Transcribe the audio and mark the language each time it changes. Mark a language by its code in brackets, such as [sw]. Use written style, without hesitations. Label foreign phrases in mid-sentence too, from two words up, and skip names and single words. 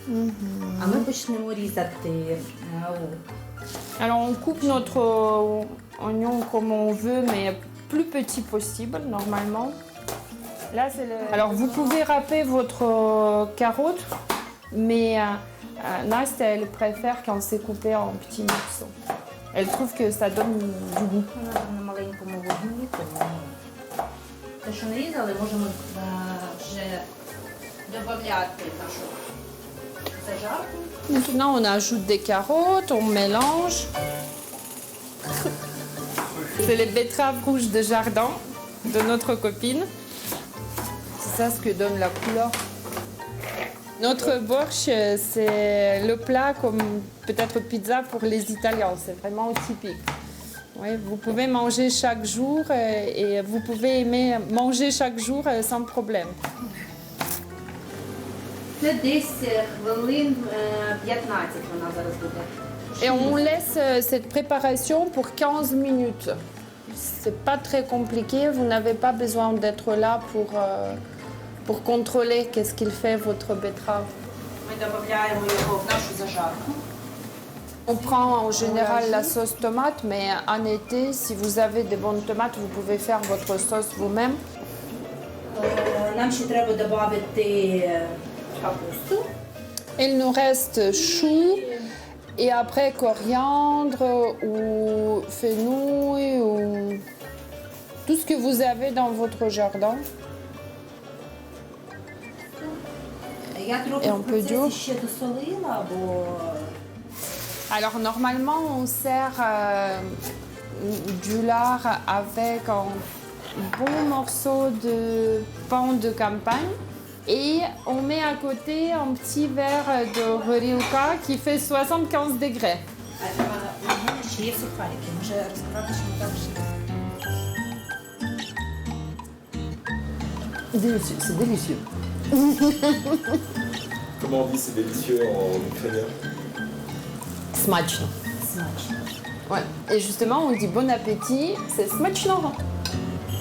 [fr] Alors on coupe notre oignon comme on veut, mais plus petit possible normalement. Là, alors vous pouvez râper votre carotte, mais Nastya, elle préfère quand c'est coupé en petits morceaux. Elle trouve que ça donne du goût. [uk] Те, що нарізали, можемо вже додати нашу зажарку. [fr] Maintenant, on ajoute des carottes, on mélange. C'est les betteraves rouges de jardin de notre copine. C'est ça ce que donne la couleur. Notre borsch, c'est le plat comme peut-être pizza pour les Italiens. C'est vraiment typique. Oui, vous pouvez manger chaque jour et vous pouvez aimer manger chaque jour sans problème. [uk] Це десь хвилин 15 вона зараз буде. [fr] Et on laisse cette préparation pour 15 minutes. C'est pas très compliqué, vous n'avez pas besoin d'être là pour contrôler qu'est-ce qu'il fait votre betterave. [uk] Ми додаємо його в нашу зажарку. [fr] On prend en général la sauce tomate, mais en été, si vous avez des bonnes tomates, vous pouvez faire votre sauce vous-même. [uk] Нам ще треба додати капусту. [fr] Il nous reste chou et après coriandre ou fenouil ou tout ce que vous avez dans votre jardin. [uk] Я трохи в процесі ще досолила, бо [fr] Alors normalement on sert du lard avec un bon morceau de pain de campagne et on met à côté un petit verre de horilka qui fait 75 degrés. [uk] ще є сухарики. Може розказати, що ми так ще. [fr] Délicieux, c'est délicieux. Comment on dit c'est délicieux en ukrainien? [uk] Смачно. Смачно. [fr] Ouais. Et justement on dit bon appétit, c'est smachno.